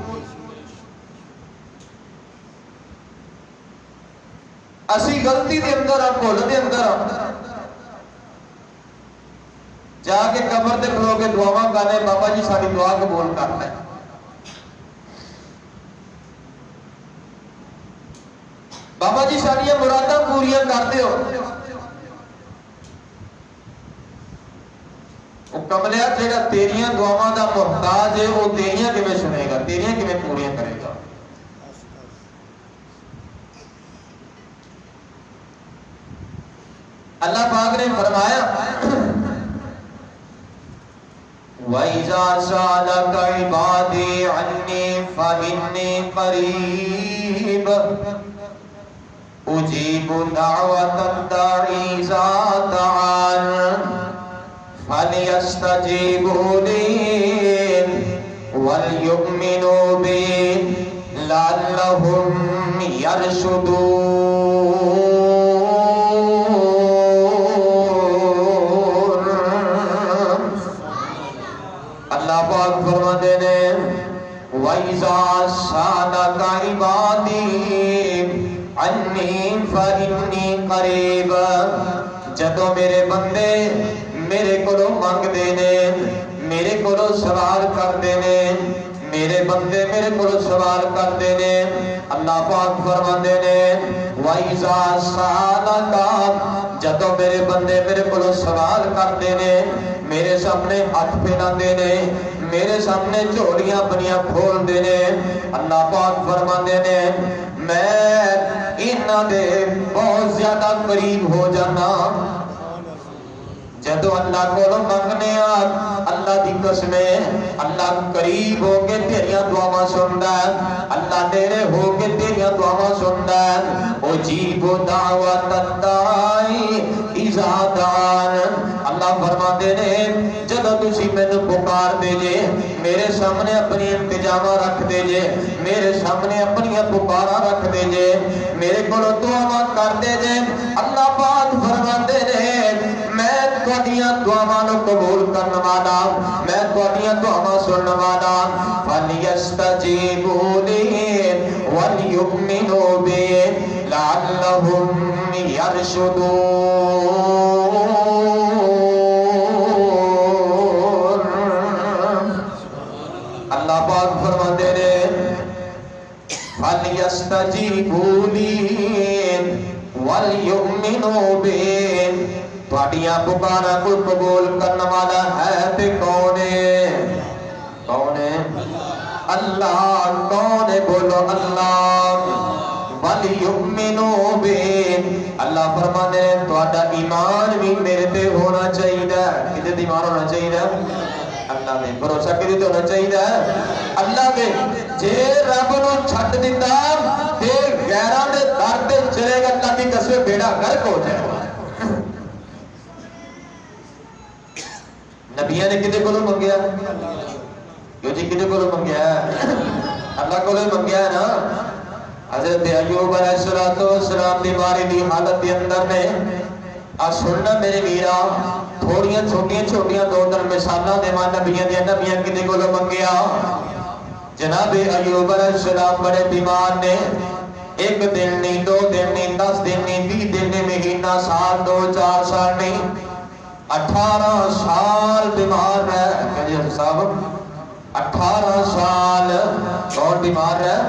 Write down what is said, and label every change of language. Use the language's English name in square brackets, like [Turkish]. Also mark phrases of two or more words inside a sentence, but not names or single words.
[Punjabi] اسی غلطی دے اندر بھول دے اندر جا کے قبر دے کھلو کے دعاواں کرنے بابا جی ساری دعا قبول کرنا ہے۔ بابا جی ساری مراداں پوریاں کر دیو، وہ کملیا جڑا تیریاں دعاواں دا محتاج ہے وہ تیریاں کیویں سنے گا، تیریاں کیویں پوریاں کرے گا؟ [Urdu] اللہ پاک نے فرمایا [Arabic] وَإِذَا سَأَلَكَ عِبَادِي عَنِّي فَإِنِّي قَرِيبٌ أُجِيبُ دَعْوَةَ الدَّاعِ إِذَا دَعَانِ فَلْيَسْتَجِيبُوا لِي وَلْيُؤْمِنُوا بِي لَعَلَّهُمْ يَرْشُدُونَ۔ [Urdu] اللہ پاک فرماتے ہیں [Arabic] وَإِذَا سَأَلَكَ عِبَادِي عَنِّي فَإِنِّي قَرِيبٌ، [Punjabi] جدوں میرے بندے میرے کولوں منگدے نے، میرے کولوں سوال کردے نے، میرے بندے میرے کولوں سوال کردے نے، اللہ پاک فرماندے نے [Arabic] وَإِذَا سَأَلَكَ، [Punjabi] جدوں میرے بندے میرے کولوں سوال کردے نے، میرے سامنے ہاتھ پھیلاندے نے، میرے سامنے جھولیاں اپنیاں کھول دے نے، اللہ پاک فرماندے نے میں انہاں دے بہت زیادہ قریب ہو جانا۔ جدو اللہ کو منگنے اللہ دی قسم ہے اللہ قریب ہو کے تیریاں دعاواں سندا ہے، اللہ نیڑے ہو کے تیریاں دعاواں سندا ہے۔ [Arabic] اجیب دعوت الداعی اذا دعان، [Punjabi] اللہ فرماتے نے جدو تسی مینوں پکار دے جے، میرے سامنے اپنی التجاواں رکھ دے جے، میرے سامنے اپنی پکاراں رکھ دے جے، میرے کولوں دعاواں کر دے جے، اللہ پاک فرماتے نے میں تواڈیاں دعاواں نو قبول کرن والا، میں تواڈیاں دعاواں سنن والا۔ [Arabic] فَلْيَسْتَجِيبُوا لِي وَلْيُؤْمِنُوا بِي لَعَلَّهُمْ يَرْشُدُونَ۔ [Punjabi] اللہ پاک فرماتے نے [Arabic] فَلْيَسْتَجِيبُوا لِي وَلْيُؤْمِنُوا بِي، [Punjabi] تواڈیاں پکاراں کو قبول کرنے والا ہے تے کون ہے؟ کون ہے؟ اللہ۔ کون ہے؟ بولو اللہ۔ [Arabic] وَلْيُؤْمِنُوا بِي، [Punjabi] اللہ فرماتے ہیں تواڈا ایمان بھی میرے تے ہونا چاہیے۔ کدے ایمان ہونا چاہیے؟ اللہ دے۔ بھروسہ کدے تے ہونا چاہیے؟ اللہ دے۔ جے رب نو چھڈ دتا تے غیراں دے در تے چلے گا، اللہ دی قسم بیڑا غرق ہو جائے گا۔ نبیوں نے کدے کولوں منگیا؟ کیوں جی کدے کولوں منگیا؟ اللہ کولوں منگیا ہے نا۔ حضرت ایوب علیہ السلام بیماری دی حالت دے اندر نے سننا میرے ویرا تھوڑیاں چھوٹیاں دو تر مثالاں دیواں نبیوں دے، نبیوں کدے کولوں منگیا؟ جناب ایوب علیہ السلام بڑے بیمار نے، ایک دن نہیں، دو دن نہیں، 10 دن نہیں، 20 دن نہیں، مہینہ، سال، 2-4 سال نہیں، 18 سال بیمار ہے۔ [Urdu] کہتے ہیں صاحب 18 سال کون بیمار ہے؟